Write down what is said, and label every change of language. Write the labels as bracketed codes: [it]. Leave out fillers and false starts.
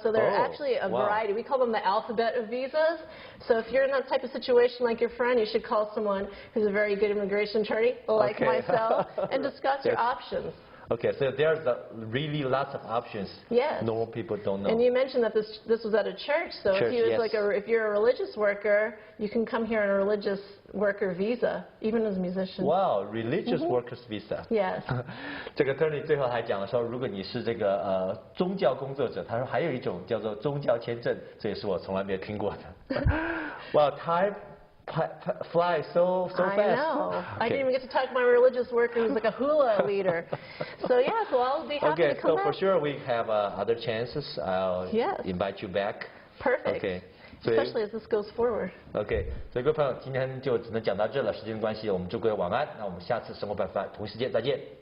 [en] So there are actually a variety. We call them the alphabet of visas. So if you're in that type of situation like your friend, you should call someone who's a very good immigration attorney, like myself, and discuss your options. Okay, so there's really lots of options. Yes. Normal people don't know. And you mentioned that this was at a church, so church, if you're a religious worker, you can come here on a religious worker visa, even as a musician. Wow, religious workers visa. Yes. [zh] 这个 Attorney 最后还讲了说，如果你是这个宗教工作者，他说还有一种叫做宗教签证，这也是我从来没有听过的。 [en] Wow, time fly so fast. I know. I didn't even get to talk to my religious worker who's like a hula leader. So yeah, so I'll be happy to come back. Okay, so for sure we have other chances. I'll invite you back. Perfect. Okay. especially as this goes forward. [zh] OK， 所以各位朋友，今天就只能讲到这了，时间的关系，我们祝各位晚安。那我们下次生活百饭同一时间再见。